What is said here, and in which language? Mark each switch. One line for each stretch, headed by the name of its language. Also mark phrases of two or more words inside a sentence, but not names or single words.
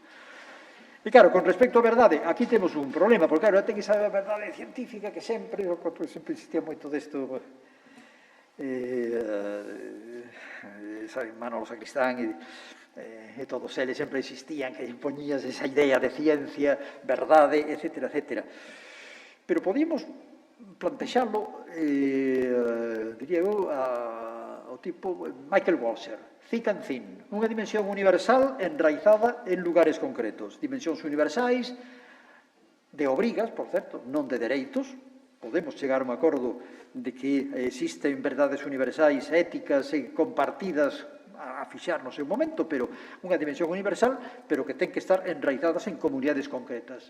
Galician: E claro, con respecto á verdade, aquí temos un problema, porque claro, ten que saber a verdade científica que sempre insistía moito desto, Manolo Sacristán e todos eles sempre insistían que impoñías esa idea de ciencia, verdade, etc., etc. Pero podíamos plantexalo, diría eu, ao tipo Michael Walzer,
English: thick and thin,
Galician: unha dimensión universal enraizada en lugares concretos, dimensións universais de obrigas, por certo, non de dereitos. Podemos chegar a un acordo de que existen verdades universais éticas e compartidas a fixar no seu momento, pero unha dimensión universal, pero que ten que estar enraizadas en comunidades concretas.